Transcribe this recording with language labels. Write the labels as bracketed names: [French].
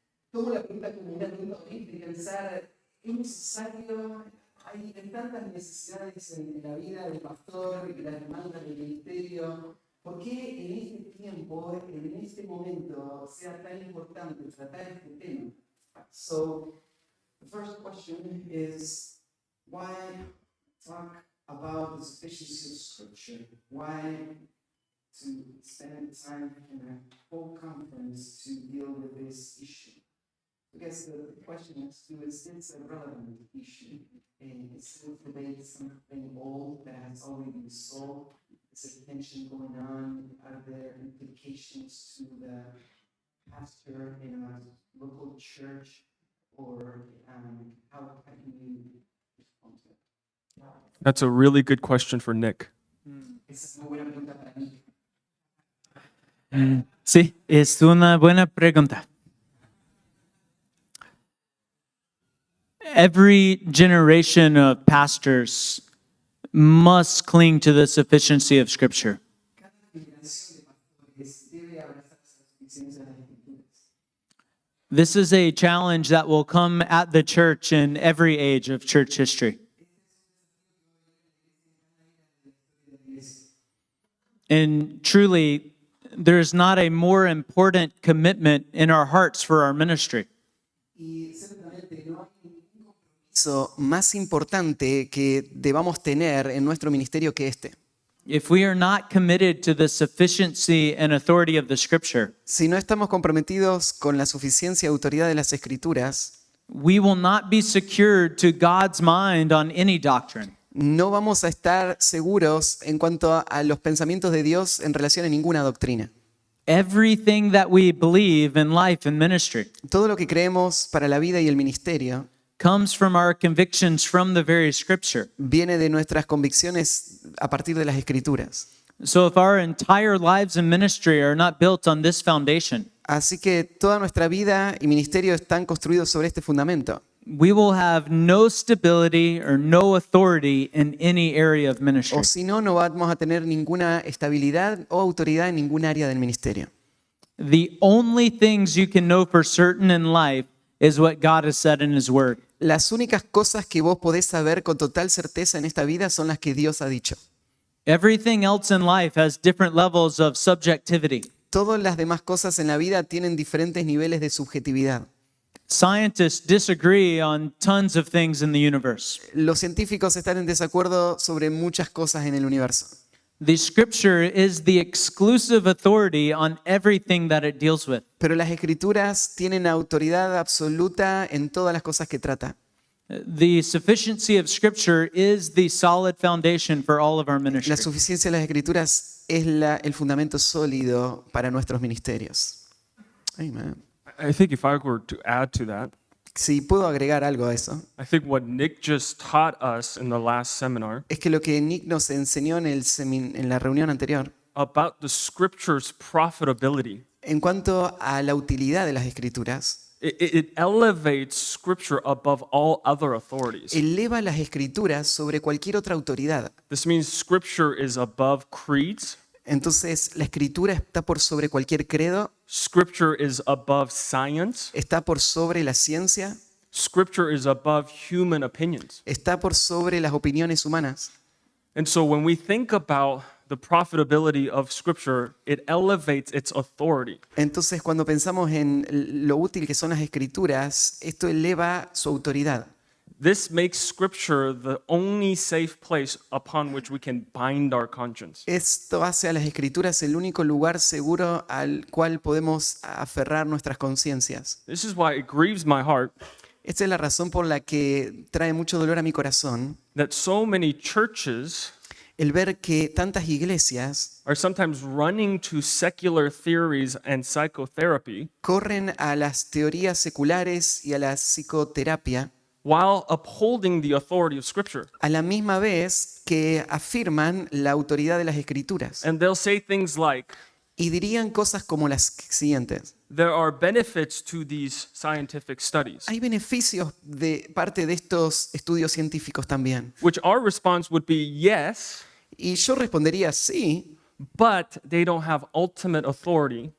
[Spanish] Tomo la pregunta como una pregunta honesta y pensar: ¿es necesario? Hay tantas necesidades en la vida del pastor y las demandas del ministerio. ¿Por qué en este tiempo, en este momento, sea tan importante tratar este tema? [English] So, the first question is, why talk about the sufficiency of Scripture? Why to spend time in a whole conference to deal with this issue? I guess the question is, it's a relevant issue, and it's still debate something old that has already been solved. Is there tension going on? Are there implications to the pastor in a local church? Or how can you respond to it? That's a really good question for Nick. [Spanish] Esa es una buena pregunta para mí. Sí, es una buena pregunta. [English] Every generation of pastors must cling to the sufficiency of Scripture. [Spanish] Cada generación de pastores debe abrazar esa suficiencia de las Escrituras. [English] This is a challenge that will come at the church in every age of church history. And truly, there's not a more important commitment in our hearts for our ministry. [Spanish] Y ciertamente no hay ningún compromiso más importante que debamos tener en nuestro ministerio que este. [English] If we are not committed to the sufficiency and authority of the Scripture, [Spanish] Si no estamos comprometidos con la suficiencia y autoridad de las Escrituras, [English] we will not be secured to God's mind on any doctrine. [Spanish] no vamos a estar seguros en cuanto a los pensamientos de Dios en relación a ninguna doctrina. [English] Everything that we believe in life and ministry [Spanish] Todo lo que creemos para la vida y el ministerio [English] comes from our convictions from the very Scripture. [Spanish] viene de nuestras convicciones a partir de las Escrituras. [English] So if our entire lives and ministry are not built on this foundation, [Spanish] Así que toda nuestra vida y ministerio están construidos sobre este fundamento. [English] we will have no stability or no authority in any area of ministry. [Spanish] O si no, no vamos a tener ninguna estabilidad o autoridad en ningún área del ministerio. [English] The only things you can know for certain in life is what God has said in His Word. [Spanish] Las únicas cosas que vos podés saber con total certeza en esta vida son las que Dios ha dicho. [English] Everything else in life has different levels of subjectivity. [Spanish] Todas las demás cosas en la vida tienen diferentes niveles de subjetividad. [English] Scientists disagree on tons of things in the universe. [Spanish] Los científicos están en desacuerdo sobre muchas cosas en el universo. [English] The Scripture is the exclusive authority on everything that it deals with. [Spanish] Pero las Escrituras tienen autoridad absoluta en todas las cosas que trata. [English] The sufficiency of Scripture is the solid foundation for all of our [Spanish] La [English] ministry. [Spanish] suficiencia de las Escrituras es el fundamento sólido para nuestros ministerios. [English] Amen. I think if I were to add to that, [Spanish] Si puedo agregar algo a eso, [English] I think what Nick just taught us in the last seminar [Spanish] es que lo que Nick nos enseñó en la reunión anterior, [English] about the Scripture's profitability, [Spanish] en cuanto a la utilidad de las Escrituras, [English] it elevates Scripture above all other authorities. [Spanish] eleva las Escrituras sobre cualquier otra autoridad. [English] This means Scripture is above creeds. [Spanish] Entonces, la Escritura está por sobre cualquier credo, [English] Scripture is above science. [Spanish] está por sobre la ciencia, [English] Scripture is above human opinions. [Spanish] está por sobre las opiniones humanas. [English] And so when we think about the profitability of Scripture, it elevates its authority. [Spanish] Entonces, cuando pensamos en lo útil que son las escrituras, esto eleva su autoridad. [English] This makes Scripture the only safe place upon which we can bind our conscience. [Spanish] Esto hace a las escrituras el único lugar seguro al cual podemos aferrar nuestras conciencias. [English] This is why it grieves my heart [Spanish] Esta es la razón por la que trae mucho dolor a mi corazón [English] that so many churches [Spanish] el ver que tantas iglesias [English] are sometimes running to secular theories and psychotherapy [Spanish] corren a las teorías seculares y a la psicoterapia [English] while upholding the authority of Scripture. [Spanish] a la misma vez que afirman la autoridad de las escrituras. [English] And they'll say things like, [Spanish] Y dirían cosas como las siguientes. [English] there are benefits to these scientific studies, [Spanish] Hay beneficios de parte de estos estudios científicos también. [English] which our response would be yes, [Spanish] Y yo respondería sí, [English] but they don't have ultimate authority